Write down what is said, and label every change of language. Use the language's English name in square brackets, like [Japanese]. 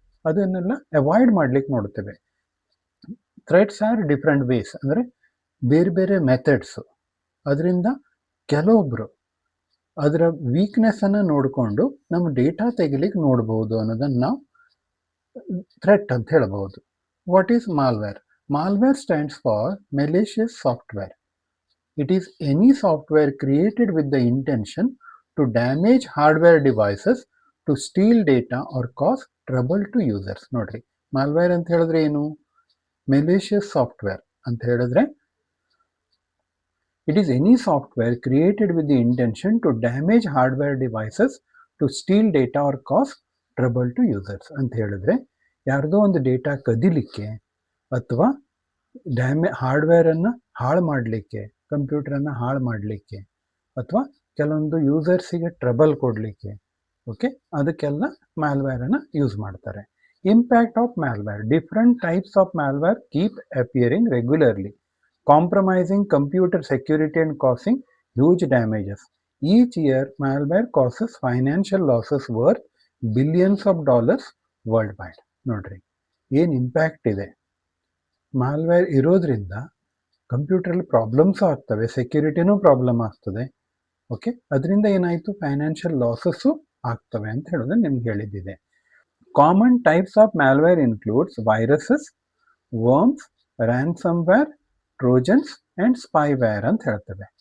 [Kannada] ಅದನ್ನೆಲ್ಲ ಅವಾಯ್ಡ್ ಮಾಡ್ಲಿಕ್ಕೆ ನೋಡ್ತೇವೆ. [English] threats are different ways, [Kannada] ಅಂದರೆ ಬೇರೆ ಬೇರೆ ಮೆಥಡ್ಸು. ಅದರಿಂದ ಕೆಲವೊಬ್ಬರು ಅದರ ವೀಕ್ನೆಸ್ಸನ್ನು ನೋಡಿಕೊಂಡು ನಮ್ಮ ಡೇಟಾ ತೆಗಿಲಿಕ್ಕೆ ನೋಡ್ಬೋದು ಅನ್ನೋದನ್ನು ನಾವು ಥ್ರೆಟ್ ಅಂತ ಹೇಳ್ಬೋದು. [English] What is malware? Malware stands for malicious software. It is any software created with the intention to damage hardware devices, to steal data or cause trouble to users. [Kannada] ನೋಡ್ರಿ, ಮಾಲ್ವೇರ್ ಅಂತ ಹೇಳಿದ್ರೆ ಏನು? ಮೆಲಿಷಿಯಸ್ ಸಾಫ್ಟ್ವೇರ್ ಅಂತ ಹೇಳಿದ್ರೆ [English] it is any software created with the intention to damage hardware devices, to steal data or cause trouble to users [Kannada] ಅಂತ ಹೇಳಿದ್ರೆ ಯಾರ್ದೋ ಒಂದು ಡೇಟಾ ಕದಿಲಿಕ್ಕೆ ಅಥವಾ ಹಾರ್ಡ್ವೇರನ್ನು ಹಾಳು ಮಾಡಲಿಕ್ಕೆ, ಕಂಪ್ಯೂಟರನ್ನು ಹಾಳು ಮಾಡಲಿಕ್ಕೆ, ಅಥವಾ ಕೆಲವೊಂದು ಯೂಸರ್ಸಿಗೆ ಟ್ರಬಲ್ ಕೊಡಲಿಕ್ಕೆ, ಓಕೆ, ಅದಕ್ಕೆಲ್ಲ ಮ್ಯಾಲ್ವೇರನ್ನು ಯೂಸ್ ಮಾಡ್ತಾರೆ. [English] Impact of malware. Different types of malware keep appearing regularly, compromising computer security and causing huge damages. Each year, malware causes financial losses worth billions of dollars worldwide. [Kannada] ನೋಡ್ರಿ, ಏನು ಇಂಪ್ಯಾಕ್ಟ್ ಇದೆ. ಮಾಲ್ವೇರ್ ಇರೋದ್ರಿಂದ ಕಂಪ್ಯೂಟರಲ್ಲಿ problems ಆಗ್ತವೆ, ಸೆಕ್ಯೂರಿಟಿನೂ problem ಆಗ್ತದೆ, okay. ಅದರಿಂದ ಏನಾಯಿತು, financial losses ಆಗ್ತವೆ ಅಂತ ಹೇಳೋದು ನಿಮ್ಗೆ ಹೇಳಿದ್ದಿದೆ. [English] common types of malware includes viruses, worms, ransomware, trojans and spyware [Kannada] ಅಂತ ಹೇಳ್ತೇವೆ.